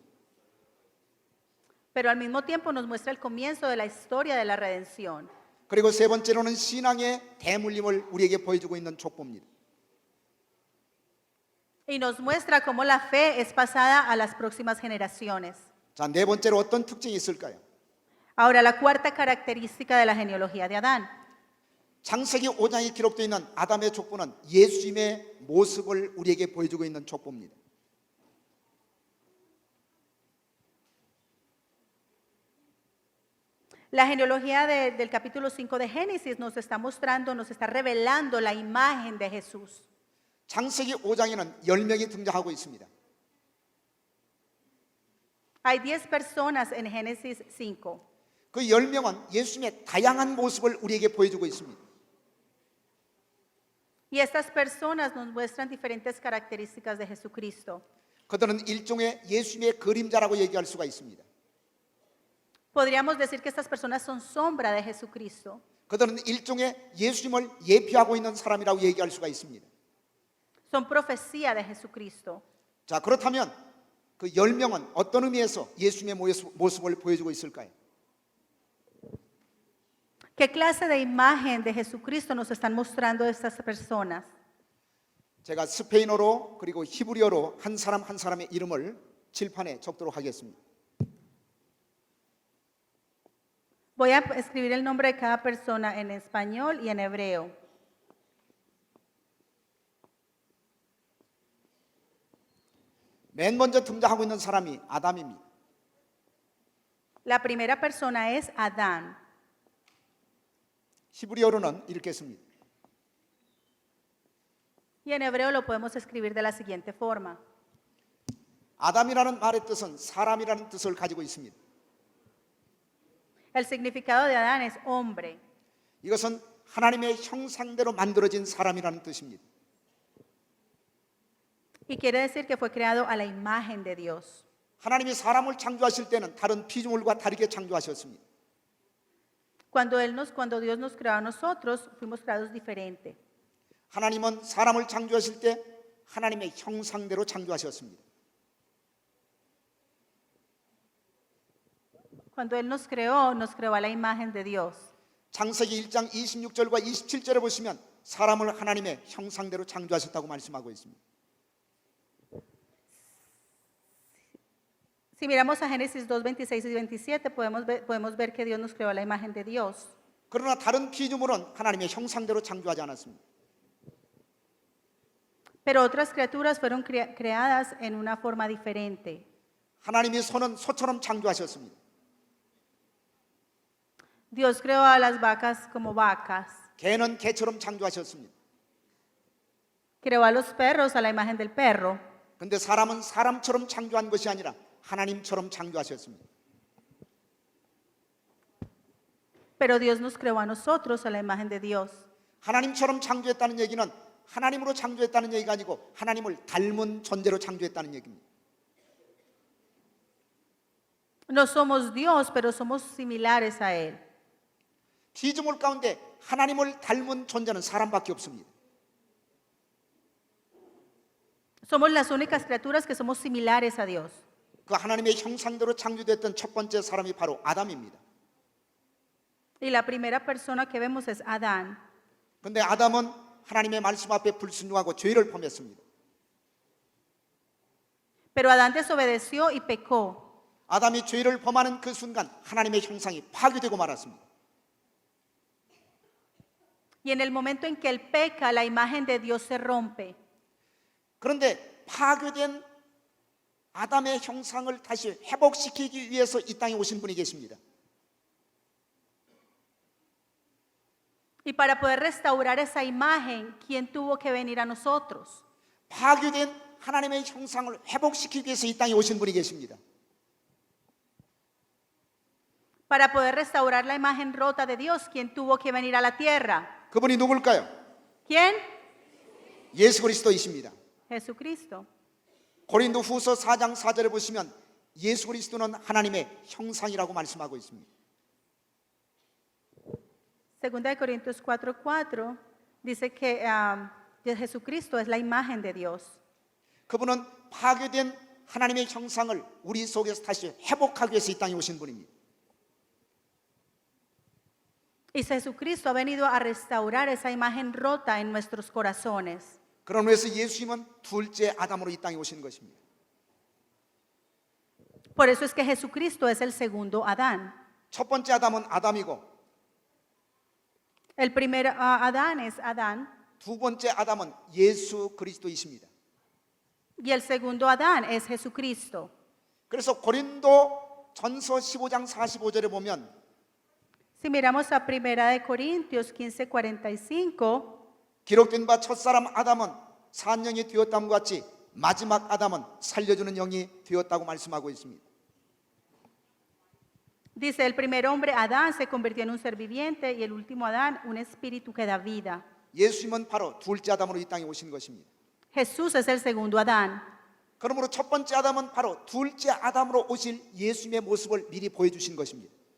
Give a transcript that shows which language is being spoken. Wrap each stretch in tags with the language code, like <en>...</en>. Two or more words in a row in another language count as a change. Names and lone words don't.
<es>pero al mismo tiempo nos muestra el comienzo de la historia de la redención.</es> <ko>그리고 세 번째로는 신앙의 대물림을 우리에게 보여주고 있는 족보입니다.</ko> <es>Y nos muestra cómo la fe es pasada a las próximas generaciones.</es> <ko>자, 네 번째로 어떤 특징이 있을까요?</ko> <es>Ahora, la cuarta característica de la genealogía de Adán.</es> <ko>창세기 5장에 기록되어 있는 아담의 족보는 예수님의 모습을 우리에게 보여주고 있는 족보입니다.</ko> <es>La genealogía del capítulo 5 de Génesis nos está mostrando, nos está revelando la imagen de Jesús.</es> <ko>창세기 5장에는 10명이 등장하고 있습니다.</ko> <es>Hay 10 personas en Génesis 5.</es> <ko>그 10명은 예수님의 다양한 모습을 우리에게 보여주고 있습니다.</ko> <es>Y estas personas nos muestran diferentes características de Jesucristo.</es> <ko>그들은 일종의 예수님의 그림자라고 얘기할 수가 있습니다.</ko> <es>Podríamos decir que estas personas son sombra de Jesucristo.</es> <ko>그들은 일종의 예수님을 예표하고 있는 사람이라고 얘기할 수가 있습니다.</ko> <es>Son profecía de Jesucristo.</es> <ko>자, 그렇다면 그 10명은 어떤 의미에서 예수님의 모습을 보여주고 있을까요?</ko> <es>¿Qué clase de imagen de Jesucristo nos están mostrando estas personas?</es> <ko>제가 스페인어로 그리고 히브리어로 한 사람 한 사람의 이름을 칠판에 적도록 하겠습니다.</ko> <es>Voy a escribir el nombre de cada persona en español y en hebreo.</es> <ko>맨 먼저 등장하고 있는 사람이 아담입니다.</ko> <es>La primera persona es Adán.</es> <ko>히브리어로는 이렇게 씁니다.</ko> <es>Y en hebreo lo podemos escribir de la siguiente forma.</es> <ko>아담이라는 말의 뜻은 사람이라는 뜻을 가지고 있습니다.</ko> <es>El significado de Adán es hombre.</es> <ko>이것은 하나님의 형상대로 만들어진 사람이라는 뜻입니다.</ko> <es>Y quiere decir que fue creado a la imagen de Dios.</es> <ko>하나님이 사람을 창조하실 때는 다른 피조물과 다르게 창조하셨습니다.</ko> <es>Cuando Dios nos creó a nosotros, fuimos creados diferente.</es> <ko>하나님은 사람을 창조하실 때 하나님의 형상대로 창조하셨습니다.</ko> <es>Cuando Él nos creó a la imagen de Dios.</es> <ko>창세기 1장 26절과 27절에 보시면 사람을 하나님의 형상대로 창조하셨다고 말씀하고 있습니다.</ko> <es>Si miramos a Génesis 2, 26 y 27, podemos ver que Dios nos creó a la imagen de Dios.</es> <ko>그러나 다른 피조물은 하나님의 형상대로 창조하지 않았습니다.</ko> <es>Pero otras criaturas fueron creadas en una forma diferente.</es> <ko>하나님이 소는 소처럼 창조하셨습니다.</ko> <es>Dios creó a las vacas como vacas.</es> <ko>개는 개처럼 창조하셨습니다.</ko> <es>Creó a los perros a la imagen del perro.</es> <ko>근데 사람은 사람처럼 창조한 것이 아니라 하나님처럼 창조하셨습니다.</ko> <es>Pero Dios nos creó a nosotros a la imagen de Dios.</es> <ko>하나님처럼 창조했다는 얘기는 하나님으로 창조했다는 얘기가 아니고 하나님을 닮은 존재로 창조했다는 얘기입니다.</ko> <es>No somos Dios, pero somos similares a Él.</es> <ko>피조물 가운데 하나님을 닮은 존재는 사람밖에 없습니다.</ko> <es>Somos las únicas criaturas que somos similares a Dios.</es> <ko>그 하나님의 형상대로 창조됐던 첫 번째 사람이 바로 아담입니다.</ko> <es>Y la primera persona que vemos es Adán.</es> <ko>그런데 아담은 하나님의 말씀 앞에 불순종하고 죄를 범했습니다.</ko> <es>Pero Adán desobedeció y pecó.</es> <ko>아담이 죄를 범하는 그 순간 하나님의 형상이 파괴되고 말았습니다.</ko> <es>Y en el momento en que él peca, la imagen de Dios se rompe.</es> <ko>그런데 파괴된 아담의 형상을 다시 회복시키기 위해서 이 땅에 오신 분이 계십니다.</ko> <es>Y para poder restaurar esa imagen, ¿quién tuvo que venir a nosotros?</es> <ko>파괴된 하나님의 형상을 회복시키기 위해서 이 땅에 오신 분이 계십니다.</ko> <es>Para poder restaurar la imagen rota de Dios, ¿quién tuvo que venir a la tierra?</es> <ko>그분이 누굴까요?</ko> <es>¿Quién?</es> <ko>예수 그리스도이십니다.</ko> <es>Jesucristo.</es> <ko>고린도 후서 4장 4절에 보시면 예수 그리스도는 하나님의 형상이라고 말씀하고 있습니다.</ko> <es>Segunda de Corintios 4:4 dice que Jesucristo es la imagen de Dios.</es> <ko>그분은 파괴된 하나님의 형상을 우리 속에서 다시 회복하기 위해서 이 땅에 오신 분입니다.</ko> <es>Y Jesucristo ha venido a restaurar esa imagen rota en nuestros corazones.</es> <ko>그런 의미에서 예수님은 둘째 아담으로 이 땅에 오신 것입니다.</ko> <es>Por eso es que Jesucristo es el segundo Adán.</es> <ko>첫 번째 아담은 아담이고</ko> <es>El primer Adán es Adán</es> <ko>두 번째 아담은 예수 그리스도이십니다.</ko> <es>y el segundo Adán es Jesucristo.</es> <ko>그래서 고린도 전서 15장 45절에 보면</ko> <es>Si miramos a Primera de Corintios 15:45,</es> <ko>기록된 바 첫사람 아담은 산영이 되었다는 것 같이 마지막 아담은 살려주는 영이 되었다고 말씀하고 있습니다.</ko> <es>dice el primer hombre Adán se convirtió en un ser viviente y el último Adán un espíritu que da vida.</es> <ko>예수님은 바로 둘째 아담으로 이 땅에 오신 것입니다.</ko> <es>Jesús es el segundo Adán.</es> <ko>그러므로 첫 번째 아담은 바로 둘째 아담으로 오실 예수님의 모습을 미리 보여주신 것입니다.</ko>